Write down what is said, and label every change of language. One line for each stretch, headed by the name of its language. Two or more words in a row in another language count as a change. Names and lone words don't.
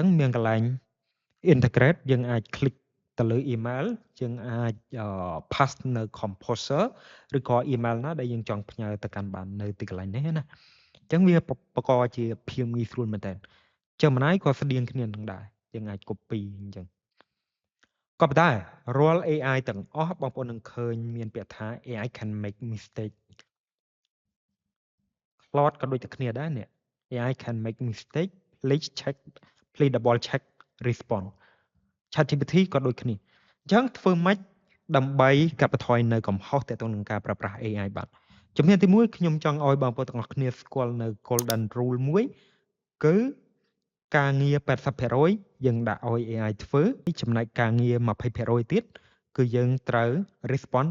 Khmer: មានកន្លែង integrate យើងអាច click ទៅលើ email យើងអាច pass នៅ composer ឬក៏ email ណាដែលយើងចង់ផ្ញើទៅកាន់បាននៅទីកន្លែងនេះណាអញ្ចឹងវាប្រកបជាភាពងាយស្រួលមែនតើ Gemini ក៏ស្តៀងគ្នានឹងដែរយើងអាច copy អញ្ចឹងក៏ប៉ុន្តែរាល់ AI ទាំងអស់បងប្អូននឹងឃើញមានពាក្យថា
English: AI can make mistake
Khmer: Claude ក៏ដូចតែគ្នាដែរនេះ
English: AI can make mistake please double check response
Khmer: ChatGPT ក៏ដូចគ្នាអញ្ចឹងធ្វើម៉េចដើម្បីកាត់បន្ថយនៅកំហុសទាក់ទងនឹងការប្រើប្រាស់ AI បាទជំហានទី1ខ្ញុំចង់ឲ្យបងប្អូនទាំងអស់គ្នាស្គាល់នៅ
English: golden rule
Khmer: មួយគឺការងារ 80% យើងដាក់ឲ្យ AI ធ្វើចំណែកការងារ 20% ទៀតគឺយើងត្រូវ respond